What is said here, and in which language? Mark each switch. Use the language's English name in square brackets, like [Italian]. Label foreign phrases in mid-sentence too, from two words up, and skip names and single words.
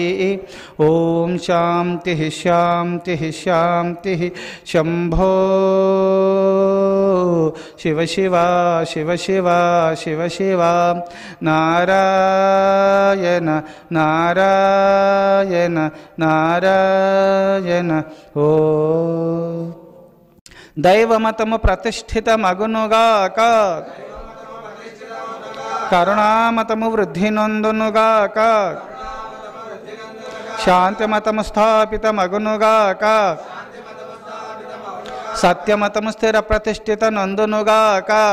[Sanskrit] ओम शान्तिः शान्तिः शान्तिः। शम्भो शिव शिव शिव शिव शिव शिव। नारायण नारायण नारायण। [Telugu] ओ దైవమతము ప్రతిష్ఠితమగునుగాక, కరుణామతము వృద్ధి నొందునుగాక, శాంతిమతము స్థాపితమగునుగాక, సత్యమతము స్థిర ప్రతిష్ఠిత నందునుగాక,